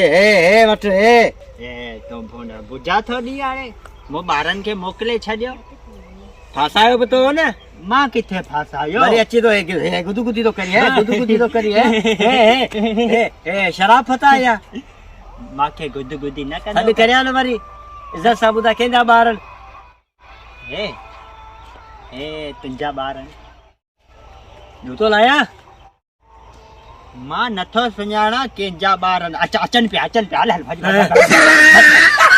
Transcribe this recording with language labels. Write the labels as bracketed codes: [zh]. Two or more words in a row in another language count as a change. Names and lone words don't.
[sd] हे वठ हे तूं बुझा थो ॾी हाणे मूं ॿारनि खे मोकिले छॾियो फासायो बि तो न मां किथे फासायो वरी अची थो हे गुदगुदी थो करी गुदगुदी थो करी हे शराफ़त आहे या मांखे गुदगुदी न कर हल करिया न वरी इज़त सां ॿुधा कंहिंजा ॿार हे तुंहिंजा ॿार जूतो लाया मां नथो सुञाणा कंहिंजा ॿार अचनि पिया हल